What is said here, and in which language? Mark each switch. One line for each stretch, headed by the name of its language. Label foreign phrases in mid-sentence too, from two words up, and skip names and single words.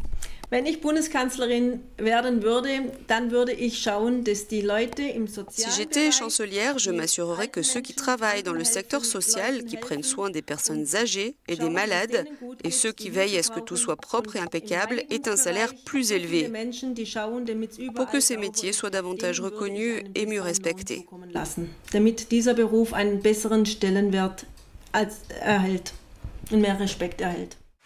French: Si j'étais chancelière, je m'assurerais que ceux qui travaillent dans le secteur social, qui prennent soin des personnes âgées et des malades, et ceux qui veillent à ce que tout soit propre et impeccable, aient un salaire plus élevé, pour que ces métiers soient davantage reconnus et mieux respectés.
German: Damit dieser Beruf einen besseren Stellenwert und mehr Respekt erhält.